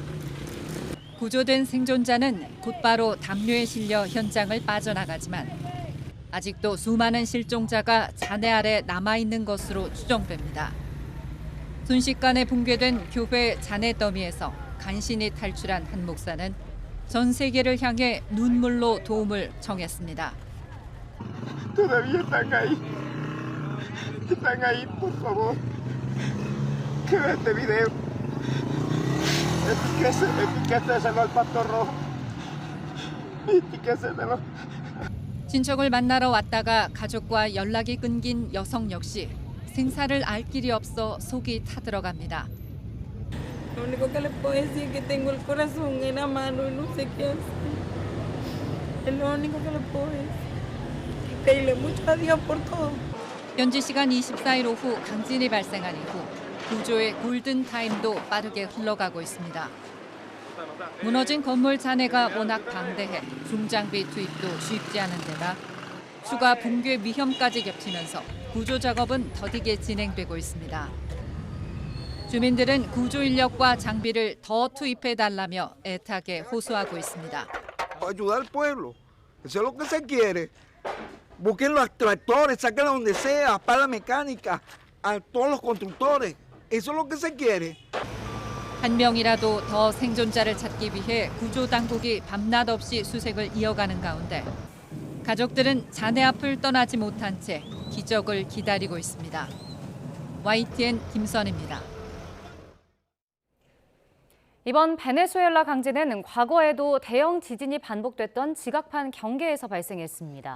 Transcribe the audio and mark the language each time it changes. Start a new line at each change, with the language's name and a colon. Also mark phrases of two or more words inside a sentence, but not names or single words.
Korean: 구조된 생존자는 곧바로 담요에 실려 현장을 빠져나가지만 아직도 수많은 실종자가 잔해 아래 남아있는 것으로 추정됩니다. 순식간에 붕괴된 교회 잔해 더미에서 간신히 탈출한 한 목사는 전 세계를 향해 눈물로 도움을 청했습니다.
Spanish: Todavía están ahí. Están ahí, por favor. Que vean este video. Etiquéteselo al Pastor Rojo. Etiquéteselo.
Korean: 친척을 만나러 왔다가 가족과 연락이 끊긴 여성 역시 생사를 알 길이 없어 속이 타들어갑니다.
Spanish: Lo único que le puedo decir es que tengo el corazón en la mano y no sé qué hacer. Es lo único que le puedo decir. Pedirle mucho a Dios por todo.
Korean: 현지 시간 24일 오후 강진이 발생한 이후 구조의 골든타임도 빠르게 흘러가고 있습니다. 무너진 건물 잔해가 워낙 방대해 중장비 투입도 쉽지 않은 데다 추가 붕괴 위험까지 겹치면서 구조 작업은 더디게 진행되고 있습니다. 주민들은 구조 인력과 장비를 더 투입해달라며 애타게 호소하고 있습니다.
Spanish: Ayudar al pueblo. Eso es lo que se quiere. Busquen los tractores, sáquenlos donde sea, para la mecánica, a todos los constructores. Eso es lo que se quiere.
Korean: 한 명이라도 더 생존자를 찾기 위해 구조 당국이 밤낮 없이 수색을 이어가는 가운데 가족들은 자네 앞을 떠나지 못한 채 기적을 기다리고 있습니다. YTN 김선입니다. 이번 베네수엘라 강진은 과거에도 대형 지진이 반복됐던 지각판 경계에서 발생했습니다.